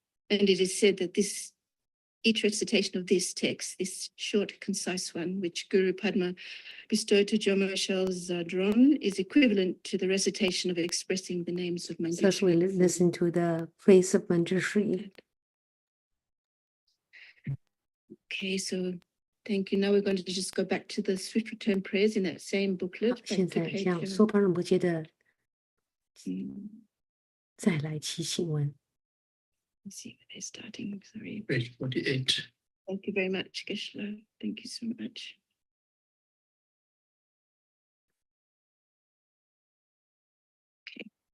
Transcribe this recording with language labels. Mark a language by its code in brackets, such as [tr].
[en] And it is said that each recitation of this text, this short, concise one, which Guru Padma bestowed to Jomo Zadron, is equivalent to the recitation of expressing the names of Manjushri. So we listen to the praise of Manjushri. Okay, so thank you. Now we're going to just go back to the Swift Return prayers in that same booklet. [zh] 现在向索巴仁波切的再来祈请文。 [en] Let's see where they're starting. Sorry. Page 48. Thank you very much, Geshe. Thank you so much. Okay.